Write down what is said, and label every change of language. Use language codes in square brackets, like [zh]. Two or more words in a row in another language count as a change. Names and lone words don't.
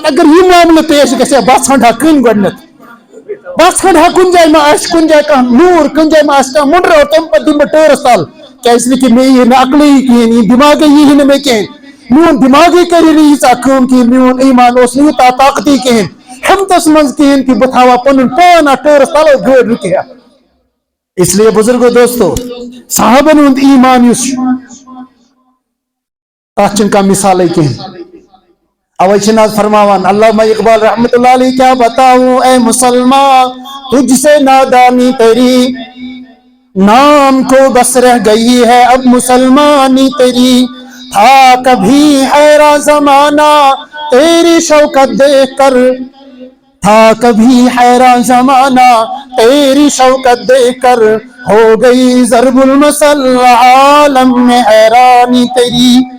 [ks] اگر یہِ معاملہٕ پیش گژھِ ہا بہٕ ژھانڈٕ ہا کٕنۍ گۄڈنٮ۪تھ بہٕ ژھانڈٕ ہا کُنہِ جایہِ ما آسہِ کُنہِ جایہِ کانٛہہ نوٗر کُنہِ جایہِ ما آسہِ کانٛہہ مُنڈر اور تمہِ پتہٕ دِمہٕ بہٕ ٹٲرس تل کیٛازِ کہِ مےٚ یی نہٕ عقلٕے کِہیٖنۍ یہِ دٮ۪ماغے یی نہٕ مےٚ کینٛہہ میون دٮ۪ماغے کری نہٕ ییٖژاہ کٲم کِہیٖنۍ میون ایمان اوس نہٕ یوٗتاہ طاقتی کِہیٖنۍ ہمتس منٛز کِہیٖنۍ کہ بہٕ تھاوہا پنُن پان اتھ ٹٲرس تل اور گٲڑ رُکہِ ہا [ur] اس لیے [ks] بزرگو دوستو صحابن ہُنٛد ایمان یُس چھُ تتھ چھنہٕ کانٛہہ مثالے کینٛہہ اوے چھِ ناز فرماوان علامہ اقبال [ar] رحمت اللہ [ur] علیہ کیا بتاؤں اے مسلمان تجھ سے نادانی تیری نام کو بس رہ گئی ہے اب مسلمانی تیری تھا کبھی حیران زمانہ تیری شوکت دیکھ کر تھا کبھی حیران زمانہ تیری شوکت دیکھ کر ہو گئی ضرب المثل عالم میں حیرانی تیری